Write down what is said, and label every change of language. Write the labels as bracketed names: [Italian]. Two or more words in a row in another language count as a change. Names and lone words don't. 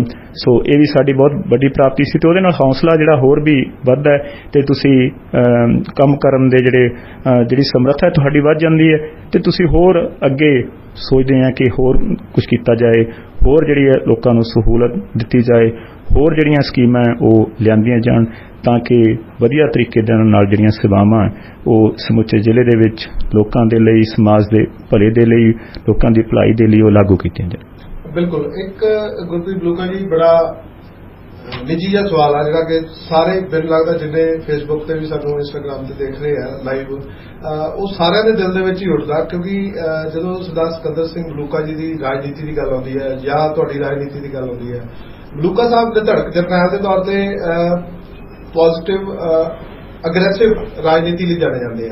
[Punjabi] ਸੋ ਇਹ ਭੀ ਸਾਡੀ ਬਹੁਤ ਬੜੀ ਪ੍ਰਾਪਤੀ ਸੀ ਤੇ ਉਹਦੇ ਨਾਲ ਹੌਸਲਾ ਜਿਹੜਾ ਹੋਰ ਭੀ ਵਧਦਾ ਹੈ ਤੇ ਤੁਸੀਂ ਕੰਮ ਕਰਨ ਦੇ ਜਿਹੜੀ ਸਮਰੱਥ ਹੈ ਤੁਹਾਡੀ ਵਧ ਜਾਂਦੀ ਹੈ ਤੇ ਤੁਸੀਂ ਹੋਰ ਅੱਗੇ ਸੋਚਦੇ ਆ ਕਿ ਹੋਰ ਕੁਝ ਕੀਤਾ ਜਾਏ, ਹੋਰ ਜਿਹੜੀ ਹੈ ਲੋਕਾਂ ਨੂੰ ਸਹੂਲਤ ਦਿੱਤੀ ਜਾਏ, ਹੋਰ ਜਿਹੜੀਆਂ ਸਕੀਮਾਂ ਓਹ ਲਿਆਂਦੀਆਂ ਜਾਣ ਤਾਂ ਕਿ ਵਧੀਆ ਤਰੀਕੇ ਦੇ ਨਾਲ ਜਿਹੜੀਆਂ ਸੇਵਾਵਾਂ ਓਹ समੁੱਚੇ ਜ਼ਿਲ੍ਹੇ ਦੇ ਵਿੱਚ ਲੋਕਾਂ ਦੇ ਲਈ, ਸਮਾਜ ਦੇ ਭਲੇ ਦੇ ਲਈ, ਲੋਕਾਂ ਦੀ ਭਲਾਈ ਦੇ ਲਈ ਓਹ ਲਾਗੂ ਕੀਤੀਆਂ ਜਾਣ। ਬਿਲਕੁਲ। ਇੱਕ ਗੁਰਪ੍ਰੀਤ ਬਲੂਕਾ ਜੀ ਬੜਾ ਨਿੱਜੀ ਜਿਹਾ ਸਵਾਲ ਹੈ ਜਿਹੜਾ ਕਿ ਸਾਰੇ ਮੈਨੂੰ ਲੱਗਦਾ ਜਿੰਨੇ ਫੇਸਬੁੱਕ ਤੇ ਭੀ ਸਾਨੂੰ ਇੰਸਟਾਗ੍ਰਾਮ ਤੇ ਦੇਖ ਰਹੇ ਹੈਂ ਲਾਈਵ, ਉਹ ਸਾਰਿਆਂ ਦੇ ਦਿਲ ਦੇ ਵਿੱਚ ਹੀ ਉੱਠਦਾ, ਕਿਉਂਕਿ ਜਦੋਂ ਸਰਦਾਰ ਸਿਕੰਦਰ ਸਿੰਘ ਬਲੂਕਾ ਜੀ ਦੀ ਰਾਜਨੀਤੀ ਦੀ ਗੱਲ ਆਉਂਦੀ ਹੈ ਜਾਂ ਤੁਹਾਡੀ ਰਾਜਨੀਤੀ ਦੀ ਗੱਲ ਆਉਂਦੀ ਹੈ, ਬਲੂਕਾ ਸਾਹਿਬ ਦੇ ਧੜਕ ਜਰਨੈਲ ਦੇ ਤੌਰ ਤੇ [English] positive aggressive [Punjabi] ਰਾਜਨੀਤੀ ਲਈ ਜਾਣੇ ਜਾਂਦੇ ਆ।